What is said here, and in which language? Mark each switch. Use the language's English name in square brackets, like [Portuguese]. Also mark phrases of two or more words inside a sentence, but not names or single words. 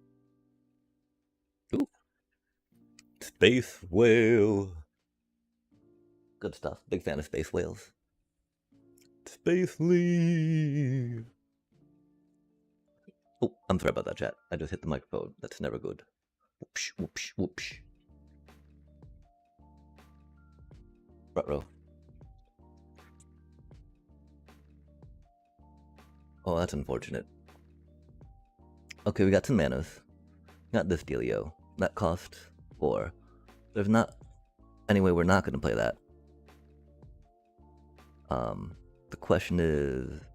[English] Ooh. Space whale. Good stuff. Big fan of space whales. Space leaf. Oh, I'm sorry about that, chat. I just hit the microphone. That's never good. Whoopsh, whoopsh, whoopsh. Ruh-roh. Oh, that's unfortunate. Okay, we got some manas. Got this dealio. That costs 4. There's not any way we're not going to play that. The question is...